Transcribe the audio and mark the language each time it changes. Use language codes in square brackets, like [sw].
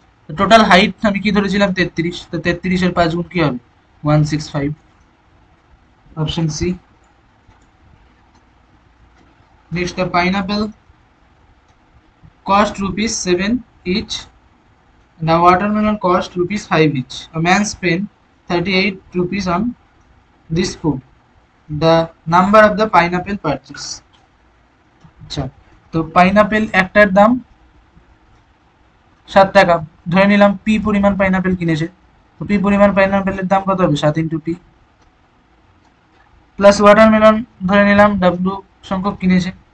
[bn] Total height আমি কি ধরেছিলাম, 33, তো 33-এর 5 গুণ কি হবে, 165। Option C. [en] Next, the pineapple cost rupees 7 each. The watermelon cost rupees 5 each. A man spent 38 rupees on this food. The number of the pineapple purchase. [bn] আচ্ছা, তো pineapple একটার দাম 7 টাকা, ধরে নিলাম পি পরিমাণ পাইনাপেল কিনেছে। তো পি পরিমাণ পাইনাপেলের দাম কত হবে, 7 ইন্টু পি, প্লাস ওয়াটারমেলন ধরে নিলাম ডাব্লু সংখ্যক কিনেছে।